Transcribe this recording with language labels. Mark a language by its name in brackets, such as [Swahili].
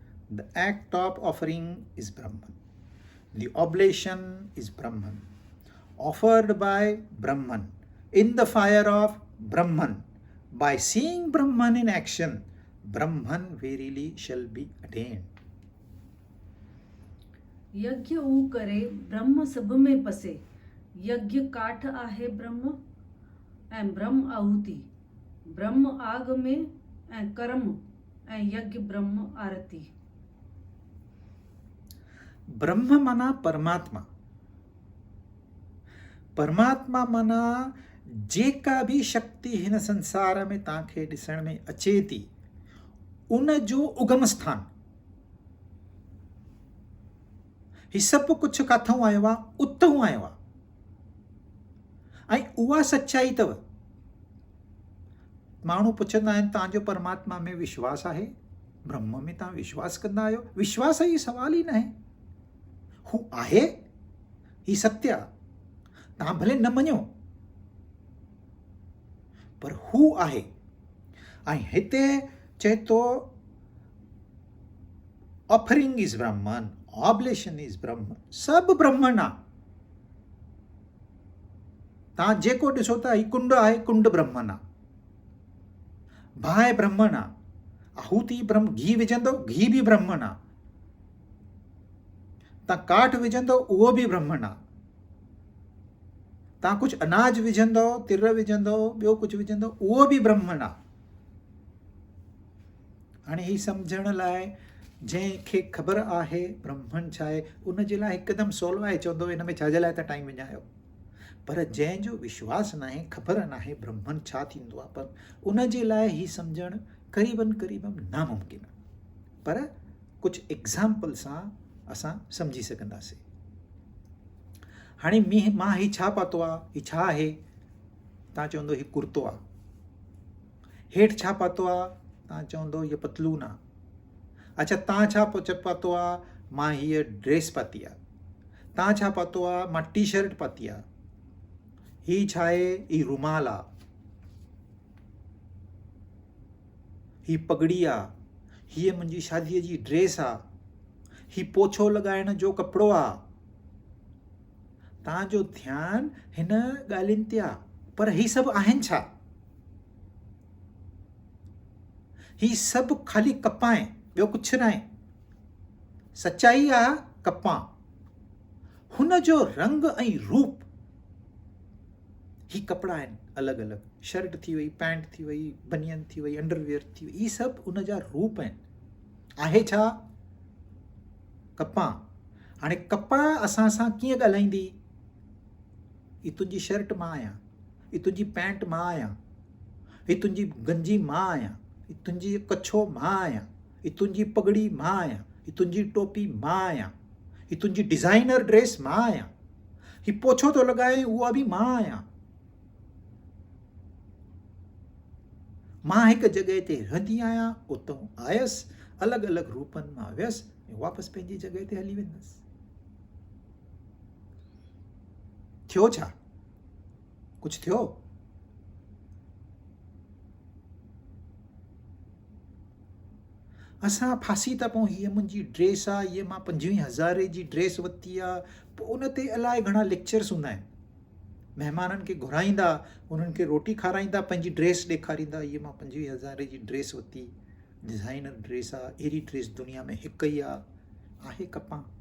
[English] The act of offering is Brahman. The oblation is Brahman. Offered by Brahman, in the fire of Brahman, by seeing Brahman in action, Brahman verily shall be attained. [Sindhi] यज्ञ ऊ करे ब्रह्म सभ में पसे, यज्ञ काठ आहे ब्रह्म ऐं ब्रह्म आहुति, ब्रह्म आग में ऐं कर्म ऐं यज्ञ ब्रह्म आरती। ब्रह्म माना परमात्मा, परमात्मा माना जेका भी शक्ति हिन संसार में तव्हांखे ॾिसण में अचे थी, उन जो उगम स्थान। ही सभु कुझु काथऊं आयो आहे, उतऊं आयो आहे, ऐं उहा सच्चाई अथव। माण्हू पुछंदा आहिनि तव्हांजो परमात्मा में विश्वास आहे, ब्रह्म में तव्हां विश्वास कंदा आहियो? विश्वास जी सवाल ई न आहे। हू आहे, ही सत्य आहे, तव्हां भले न मञो पर हू आहे। ऐं हिते चए थो [English] offering is Brahman, oblation is Brahman, [Sindhi] सभु ब्रह्मन आहे। तव्हां जेको ॾिसो था, ही कुंड आहे, कुंड ब्रह्मन आहे। बाहि ब्रह्मन आहे, आहूति ब्रह्म, घी विझंदो, घी बि ब्रह्मन आहे। तव्हां काठ विझंदो, उहो बि ब्रह्मन आहे। तव्हां कुझु अनाज विझंदो, तिर विझंदो, ॿियो कुझु विझंदो, उहो बि ब्रह्मन आहे। हाणे ही सम्झण लाइ जंहिंखे ख़बर आहे ब्रह्मन छा आहे, उन जे लाइ हिकदमि सवलो आहे, चवंदो हिन में छाजे लाइ था टाइम विञायो। पर जंहिंजो विश्वास न आहे, ख़बर न आहे ब्रह्मन छा थींदो आहे, पर उन जे लाइ ही सम्झणु क़रीबन क़रीबन नामुमकिन आहे। पर कुझु एग्ज़ाम्पल सां असां सम्झी सघंदासीं। हाणे मां ही छा पातो आहे, ही छा आहे? तव्हां चवंदो ही कुर्तो आहे। हेठि छा पातो आहे? तव्हां चवंदो हीअ पतलून आहे। अच्छा, तव्हां छा पातो आहे? मां हीअ ड्रेस पाती आहे। तव्हां छा पातो आहे? मां टी शर्ट पाती आहे। ही छा आहे? ही रुमाल आहे, ही पगड़ी आहे, हीअ मुंहिंजी शादीअ जी ड्रेस आहे, ही पोछो लॻाइण जो कपिड़ो आहे। तव्हांजो ध्यानु हिन ॻाल्हियुनि ते आहे, पर ही सभु आहिनि छा? ही सभु ख़ाली कपा आहिनि, ॿियो कुझु न आहे। सच्चाई आहे कपा, हुन जो रंग ऐं रूप। ही कपिड़ा आहिनि अलॻि अलॻि, शर्ट थी वई, पैंट थी वई, बनियन थी वई, अंडरवियर थी वई, ही सभु उन जा रूप आहिनि। आहे छा? कपा। हाणे कपा असां सां कीअं ॻाल्हाईंदी? ही तुंहिंजी शर्ट मां आहियां, ही तुंहिंजी पैंट मां आहियां, ही तुंहिंजी गंजी मां आहियां, ही तुंहिंजी कच्छो मां आहियां, ही तुंहिंजी पगड़ी मां आहियां, ही तुंहिंजी टोपी मां आहियां, ही तुंहिंजी डिज़ाइनर ड्रेस मां आहियां, ही पोछो थो लॻाए उहा बि मां आहियां। मां हिकु जॻह ते रहंदी आहियां, उतां आयसि, अलॻि अलॻि रूपनि मां वियसि ऐं वापसि पंहिंजी जॻह ते हली वेंदसि। थियो छा? कुझु थियो? असां फासी था पऊं, हीअ मुंहिंजी ड्रेस आहे, हीअ मां 25,000 जी ड्रेस वरिती आहे। पोइ उन ते अलाए घणा लेक्चर्स हूंदा आहिनि। महिमाननि खे घुराईंदा, उन्हनि खे रोटी खाराईंदा, पंहिंजी ड्रेस ॾेखारींदा, हीअ मां 25,000 जी ड्रेस वरिती, डिज़ाइनर ड्रेस आहे, अहिड़ी ड्रेस दुनिया में हिकु ई आहे कपा।